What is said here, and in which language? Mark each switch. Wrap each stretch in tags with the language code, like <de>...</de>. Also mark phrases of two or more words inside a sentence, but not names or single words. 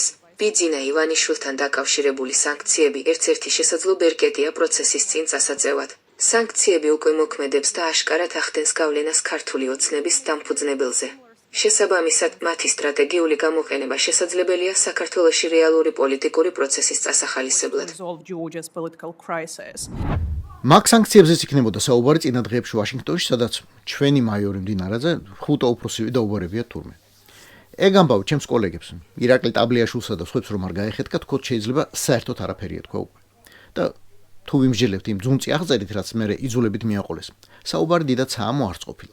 <ka>ბიძინა ივანიშვილთან დაკავშირებული სანქციები ერთ-ერთი შესაძლო ბერკეტია პროცესის წინ წასაწევად. სანქციები უკვე მოქმედებს და აშკარად ახდენს გავლენას ქართული ოცნების დამფუძნებელზე. შესაბამისად, მათი სტრატეგიული გამოყენება შესაძლებელია საქართველოში რეალური პოლიტიკური პროცესის წასახალისებლად.</ka> <en>resolve Georgia's political crisis.</en> <ka>მაგ სანქციებზეც იქნებოდა საუბარი წინა დღეებში ვაშინგტონში, სადაც ჩვენი მაიორი მდინარაძე ხუთ უპროსივი დაუბარებია თურმე. ეგ ამბავ ჩემს კოლეგებს, ირაკლი ტაბლიაშვილსა და სხვებს რომ არ გაეხეთქა, თქო შეიძლება საერთოდ არაფერი ეთქვა უკვე. და თუ ვიმსჯელებთ იმ ძუნწი აღწერით, რაც მე იძულებით მიაყოლეს, საუბარი დიდად საამო არც ყოფილა.</ka>